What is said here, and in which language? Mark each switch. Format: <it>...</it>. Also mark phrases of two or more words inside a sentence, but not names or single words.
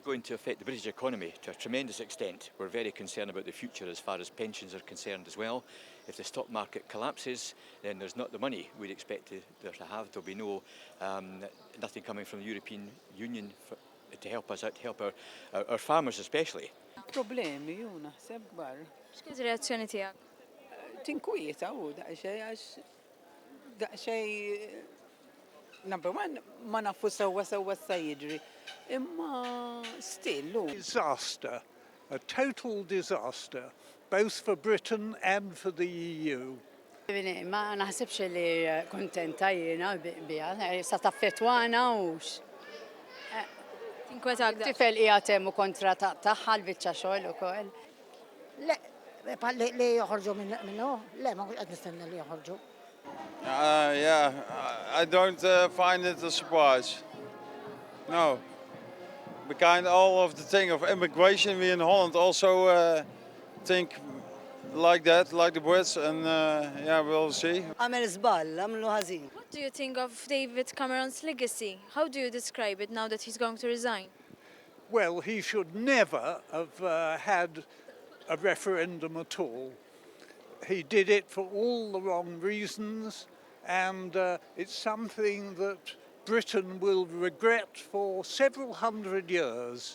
<en>It's going to affect the British economy to a tremendous extent. We're very concerned about the future as far as pensions are concerned as well. If the stock market collapses, then there's not the money we'd expect there to have. There'll be nothing coming from the European Union to help us out, to help our farmers especially.</en> <mt>Problemi ju naħseb kbar. X'kienet ir-reazzjoni tiegħek? Tinkwieta u daqsxejn</mt> <en>number one</en> <mt>ma nafu sewwa sa jiġri. Imma still.</mt> <en>Disaster, a total disaster, both for Britain and for the EU.</en> <mt>Ma naħsibx li kuntenta jiena biha, sa taffettwana hux. Tinkwetak da. Tifel qiegħed hemm kontra tagħha l-biċċa xogħol ukoll. Le li joħorġu minnu, le ma qed nistenna li joħorġu.</mt> <en>I don't find it a surprise. No. Behind all of the thing of immigration, we in Holland also think like that, like the Brits, and we'll see.</en> <mt>Għamel żball, għamlu ħażin.</mt> <en>What do you think of David Cameron's legacy? How do you describe it now that he's going to resign? Well, he should never have had a referendum at all. He did it for all the wrong reasons, and it's something that Britain will regret for several hundred years.</en>